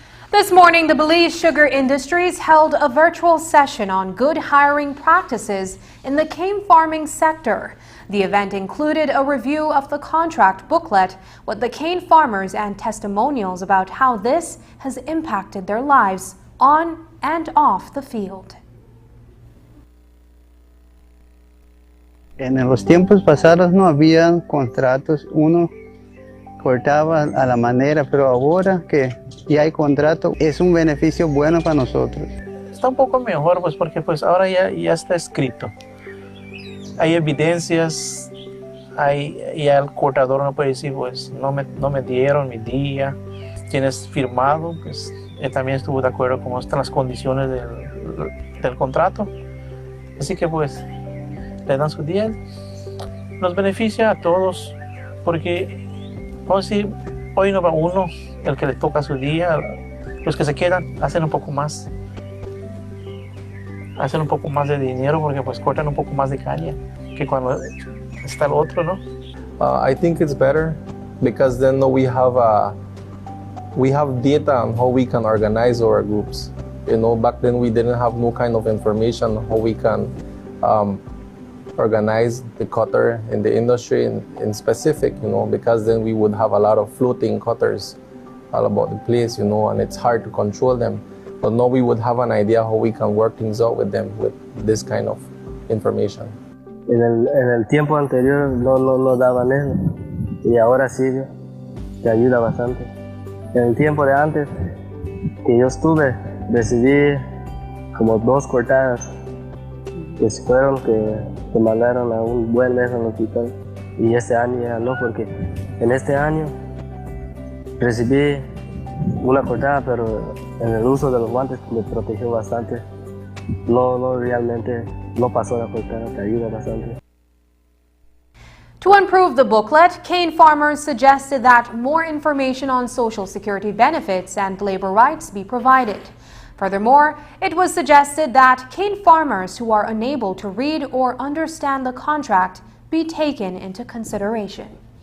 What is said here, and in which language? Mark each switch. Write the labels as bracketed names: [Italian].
[English] This morning, the Belize Sugar Industries held a virtual session on good hiring practices in the cane farming sector. The event included a review of the contract booklet with the cane farmers and testimonials about how this has impacted their lives on and off the field. [Spanish] En los tiempos pasados no había contratos, uno cortaba a la manera, pero ahora que ya hay contrato es un beneficio bueno para nosotros. Está un poco mejor pues porque pues ahora ya está escrito. Hay evidencias, ya el cortador no puede decir pues no me dieron mi día, tienes firmado, pues él también estuvo de acuerdo con están las condiciones del contrato, así que pues le dan su día, nos beneficia a todos porque vamos a decir, hoy no va uno, el que le toca su día, los que se quedan hacen un poco más de dinero porque pues cortan un poco más de caña que cuando está el otro, ¿no? [English] I think it's better because then we have data on how we can organize our groups. You know, back then we didn't have no kind of information how we can organize the cutter in the industry in specific, you know, because then we would have a lot of floating cutters all about the place, you know, and it's hard to control them. But now we would have an idea how we can work things out with them with this kind of information. [Spanish] En el tiempo anterior no daban eso y ahora sí te ayuda bastante. En el tiempo de antes que yo estuve recibí como 2 cortadas que fueron que mandaron a un buen mes en el hospital y este año ya no, porque en este año recibí una cortada pero en el uso de los guantes me protegió bastante. No realmente no pasó la cortada, te ayuda bastante. [English] To improve the booklet, cane farmers suggested that more information on Social Security benefits and labor rights be provided. Furthermore, it was suggested that cane farmers who are unable to read or understand the contract be taken into consideration.